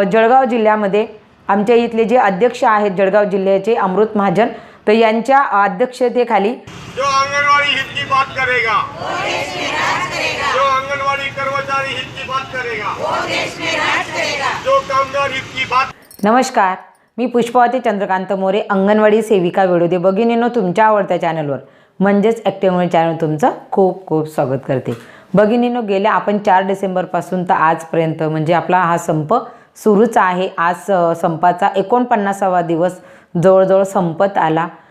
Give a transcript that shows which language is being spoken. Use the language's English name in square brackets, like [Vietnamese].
[Marathi] जळगाव जिल्ह्यामध्ये आमच्या इथले जे अध्यक्ष आहेत जळगाव जिल्ह्याचे अमृत महाजन, तर यांच्या अध्यक्षतेखाली [Hindi] जो आंगनवाड़ी हित की बात करेगा वो देश में राज करेगा, जो आंगनवाड़ी कर्मचारी हित की बात करेगा वो देश में राज करेगा, जो कामगार हित की बात। [Marathi] नमस्कार, मी पुष्पावती चंद्रकांत मोरे, अंगणवाडी सेविका वेळोदे भगिनींनो, तुमच्या आवडत्या चॅनलवर म्हणजेच ॲक्टिव्ह चॅनल तुमचं खूप खूप स्वागत करते। भगिनींनो, गेल्या आपण 4 डिसेंबरपासून तर आजपर्यंत म्हणजे आपला हा संप सुरूच आहे। आज संपाचा 49वा दिवस जवळजवळ संपत आला।